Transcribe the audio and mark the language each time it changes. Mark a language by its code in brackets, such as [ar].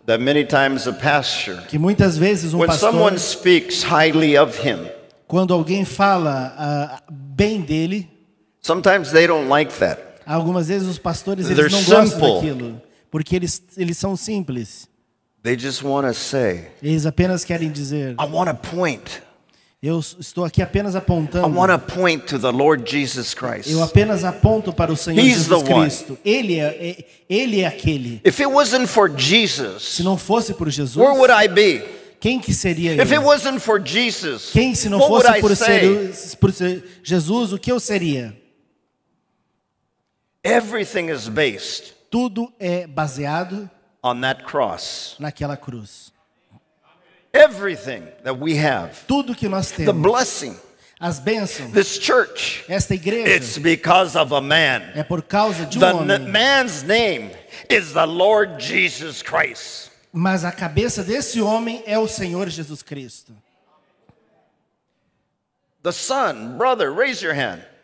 [en] that many times a pastor, [pt] que muitas vezes um [en] when pastor, someone speaks highly of him, [pt] quando alguém fala bem dele, [en] sometimes they don't like that. [pt] algumas vezes os pastores [en] They're [pt] eles não gostam [en] simple. [pt] daquilo, porque eles são simples. [en] They just want to say, [pt] Eles apenas querem dizer: [en] I want to point. [pt] eu estou aqui apenas [en] I [pt] apontando. [en] want to point to the Lord Jesus Christ. [pt] Eu apenas aponto para o Senhor [en] He's [pt] Jesus [en] the one. [pt] Cristo. Ele é aquele. [en] If it wasn't for Jesus, [pt] Se não fosse por Jesus, [en] where would I be? [pt] quem que seria [en] If it [pt] eu? [en] wasn't for Jesus, [pt] Quem se não [en] what would [pt] fosse [en] I [pt] por [en] say? [pt] ser Jesus, o que eu seria? [en] Everything is based [pt] Tudo é baseado [en] on that cross. [pt] naquela cruz. [en] Everything that we have, [pt] Tudo que nós [en] the [pt] temos, [en] blessing, [pt] as bênçãos, [en] this church, [pt] esta [en] it's [pt] igreja, [en] because of a man. [pt] é por causa de um [en] The [pt] homem. [en] man's name is the Lord Jesus Christ. [pt] Mas a cabeça desse homem é o Senhor Jesus Cristo. [en] The son, brother, raise your hand.